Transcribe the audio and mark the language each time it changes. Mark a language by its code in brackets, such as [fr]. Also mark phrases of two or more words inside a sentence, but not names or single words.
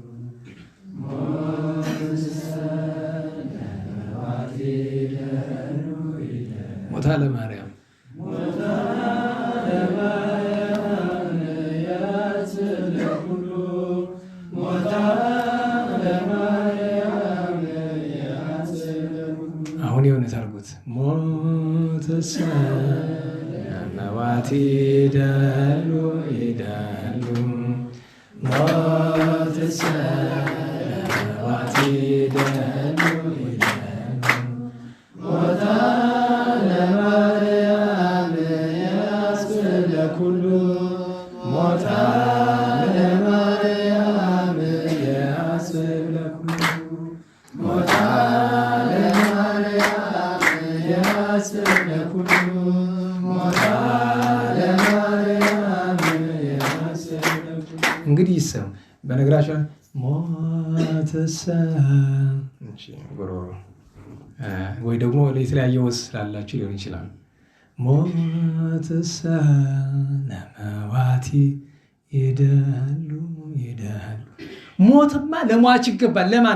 [gez] ሞታ ለማርያም [am] አሁን የሆነ ታርጉት ሞትስ [gez] ለማዋቲ ይደሉ ይደሉ ሞትስ ለማዋቲ ይደሉ ይደሉ ሞታ ለማርያም ያስለ ኩሉ ሞታ ለማርያም ያስለ ኩሉ ሞታ ለማርያም ያስለ ኩሉ ሞታ ለማርያም ያስለ ኩሉ። [am] እንግዲህ ይሰም በነገራችን [gez] ሞትስ [am] ወይ ደግሞ የተለያየ ወስ ስላላችሁ ሊሆን ይችላል። [gez] ሞትስ ለመዋቲ ይደሉ ይደሉ። [am] ሞትማ ለሟች ይገባል። ለማን?